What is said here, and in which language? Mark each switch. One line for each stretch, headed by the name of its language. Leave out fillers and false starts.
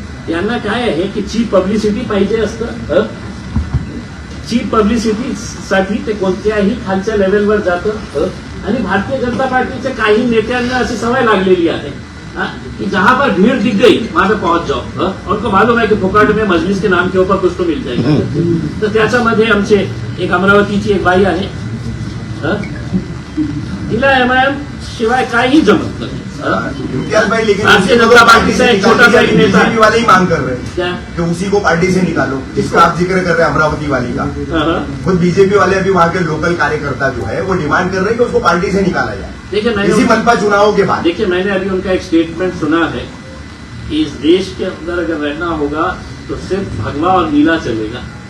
Marathi: त्यांना काय आहे की चीप पब्लिसिटी पाहिजे असतं. चीप पब्लिसिटी साठी ते कोणत्याही खालच्या लेवलवर जातं आणि भारतीय जनता पार्टीच्या काही नेत्यांना अशी सवय लागलेली आहे कि
Hindi: जहां पर भीड़ दिख गई वहां पे पहुंच जाओ. उनको मालूम है कि फुकाट में मजलिस के नाम के ऊपर कुछ तो मिल जाएगा.
Marathi: तर त्याच्यामध्ये आमचे एक अमरावतीची एक बाई आहे, तिला एमआयएम शिवाय काही जमत नाही.
Hindi: भाई लेकिन भारतीय जनता पार्टी से एक छोटा सा एक नेता बीजेपी वाले ही मांग कर रहे हैं क्या कि उसी को पार्टी से निकालो, जिसका आप जिक्र कर रहे हैं अमरावती वाली का. खुद बीजेपी वाले अभी वहाँ के लोकल कार्यकर्ता जो है वो डिमांड कर रहे हैं कि उसको पार्टी से निकाला जाए. देखिए इसी मनपा चुनाव के बाद देखिए मैंने अभी उनका एक स्टेटमेंट सुना है कि इस देश के अंदर अगर रहना होगा तो सिर्फ भगवा और नीला चलेगा.